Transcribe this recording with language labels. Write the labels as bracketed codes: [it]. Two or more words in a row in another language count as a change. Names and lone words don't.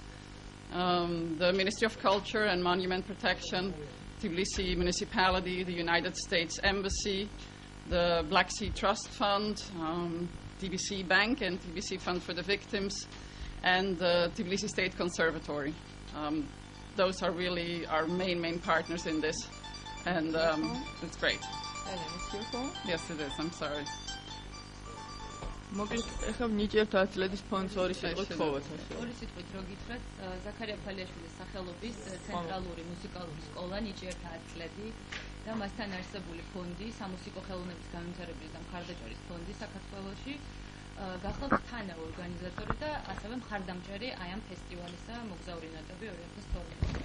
[en] The Ministry of Culture and Monument Protection, Tbilisi Municipality, the United States Embassy, the Black Sea Trust Fund, TBC Bank and TBC Fund for the Victims, and the Tbilisi State Conservatory. Those are really our main partners in this, and it's great. Yes, it is. I'm sorry. [ka] ეხლა ნიჭიერთ ათლეტის ფონდს ორი სიტყვით ხოვოთ. ორი სიტყვით რო გითხრათ, ზაქარია ფალიაშვილის სახელობის ცენტრალური მუსიკალური სკოლა ნიჭიერთ ათლეტი და მასთან არსებული ფონდი, სამუსიკო ხელოვნების განვითარებლის და მხარდაჭერის ფონდი საქართველოში გახლავთ თანა ორგანიზატორი და ასევე მხარდამჭერი აი ამ ფესტივალისა მოგზაური ნოტები 2012.